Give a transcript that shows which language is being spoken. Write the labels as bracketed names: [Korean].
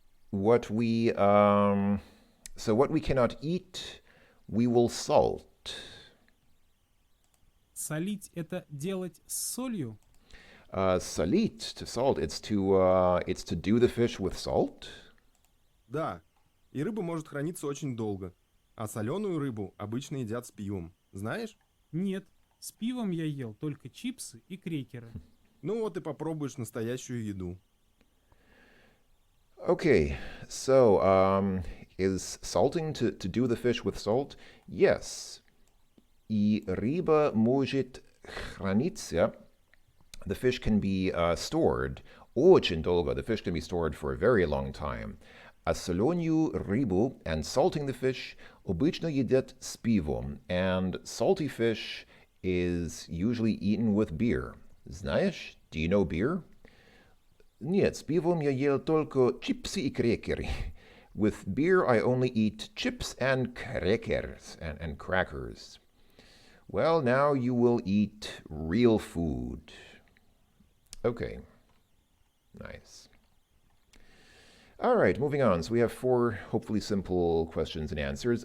[English] What we so what we cannot eat, we will salt. [Russian] Солить — это делать с солью? [English] Salit, to salt, it's to do the fish with salt. [Russian] Да, и рыба может храниться очень долго. А соленую рыбу обычно едят с пивом. Знаешь? Нет, с пивом я ел только чипсы и крекеры. Ну вот и попробуешь настоящую еду. [English] Okay, so is salting to do the fish with salt? Yes. [Russian] И рыба может храниться. [English] The fish can be stored. [Russian] Очень долго. [English] The fish can be stored for a very long time. [Russian] А соленую рыбу [English] and salting the fish [Russian] обычно едят с пивом. [English] And salty fish is usually eaten with beer. [Russian] Знаешь? [English] Do you know beer? [Russian] Нет, с пивом я ел только чипсы и крекеры. [English] With beer, I only eat chips and crackers and crackers. Well, now you will eat real food. Okay, nice. All right, moving on. So we have 4 hopefully simple questions and answers.